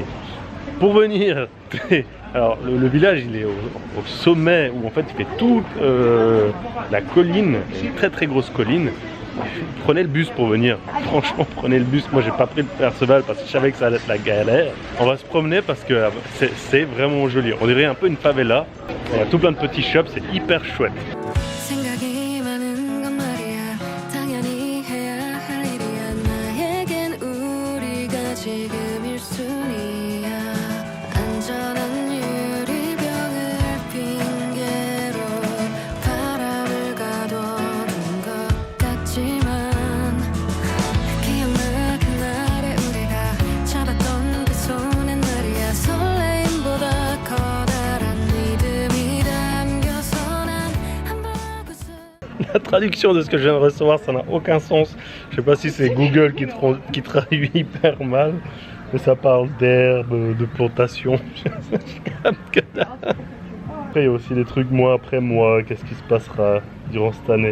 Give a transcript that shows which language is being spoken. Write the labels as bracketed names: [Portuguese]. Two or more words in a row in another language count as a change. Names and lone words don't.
[French] Pour venir, alors le village il est au sommet où en fait il fait toute la colline, une très très grosse colline. Prenez le bus pour venir, franchement prenez le bus. Moi j'ai pas pris le Perceval parce que je savais que ça allait être la galère. On va se promener parce que c'est vraiment joli, on dirait un peu une favela. Il y a tout plein de petits shops, c'est hyper chouette. [Korean] 생각이 많은 건 말이야 당연히 해야 할 일이야 나에겐 우리가 지금 1순위야 안전한 유리병을 핑계로 바람을 가둬둔 것 같지만 기억나 그날의 우리가 잡았던 그 손엔 말이야 설레임보다 커다란 믿음이 담겨서 난 한 바구스 [French] La traduction de ce que je viens de recevoir, ça n'a aucun sens. Je sais pas si c'est Google qui traduit hyper mal, mais ça parle d'herbe, de plantation. Après, il y a aussi des trucs mois après mois, qu'est-ce qui se passera durant cette année.